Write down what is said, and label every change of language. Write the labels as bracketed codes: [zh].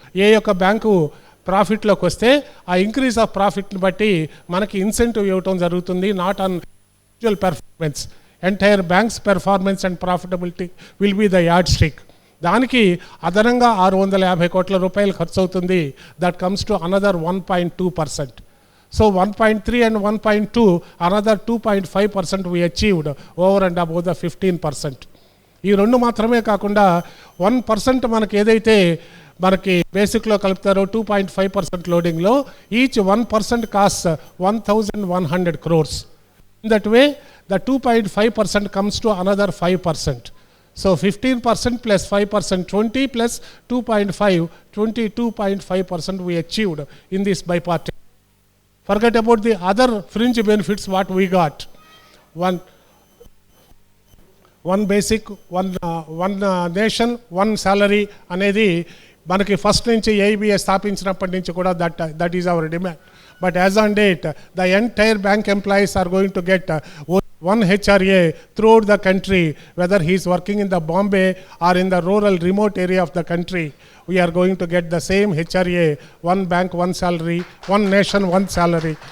[te] ఏ యొక్క బ్యాంకు ప్రాఫిట్లోకి వస్తే ఆ ఇంక్రీజ్ ఆఫ్ ప్రాఫిట్ని బట్టి మనకి ఇన్సెంటివ్ ఇవ్వటం జరుగుతుంది, [en] Not on individual performance. Entire bank's performance and profitability will be the yardstick. [te] దానికి అదనంగా 650 కోట్ల రూపాయలు ఖర్చు అవుతుంది. [en] That comes to another 1.2%. So 1.3 and 1.2, another 2.5% we achieved over and above the 15%. [te] ఈ రెండు మాత్రమే కాకుండా 1% మనకి ఏదైతే మనకి బేసిక్లో కలుపుతారో 2.5% లోడింగ్లో [en] Each 1% cost 1,100 crores. In that way the 2.5% comes to another 5%. So 15% plus 5%, 20 plus 2.5, 22.5% we achieved in this bipartite. Forget about the other fringe benefits what we got. One basic, one nation, one salary [te] అనేది మనకి first నుంచి AIBA స్థాపించినప్పటి నుంచి కూడా [en] That is our demand. But as on date the entire bank employees are going to get one HRA throughout the country, whether he is working in the Bombay or in the rural remote area of the country. We are going to get the same HRA, one bank, one salary, one nation, one salary.